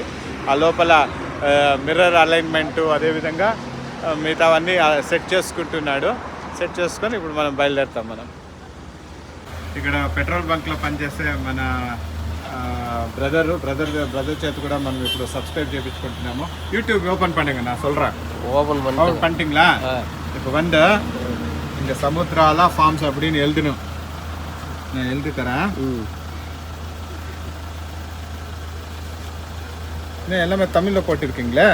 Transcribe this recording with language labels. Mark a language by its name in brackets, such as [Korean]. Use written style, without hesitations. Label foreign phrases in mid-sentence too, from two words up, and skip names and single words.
[Telugu] ఆ లోపల [English] mirror alignment [Telugu] అదేవిధంగా మిగతావన్నీ సెట్ చేసుకుంటున్నాడు. సెట్ చేసుకొని ఇప్పుడు మనం బయలుదేరుతాం. మనం ఇక్కడ పెట్రోల్ బంక్లో పనిచేసే మన బ్రదర్ చేత కూడా మనం ఇప్పుడు సబ్స్క్రైబ్ చేయించుకుంటున్నాము. [Tamil] யூடியூப் ஓப்பன் பண்ணுங்க, நான் சொல்கிறேன். ஓபன் ஓப்பன் பண்ணிட்டீங்களா? இப்போ வந்து இந்த சமுத்ராலா ஃபார்ம்ஸ் அப்படின்னு எழுதணும். நான் எழுதி தரேன். இன்னும் எல்லாமே தமிழில் போட்டிருக்கீங்களே?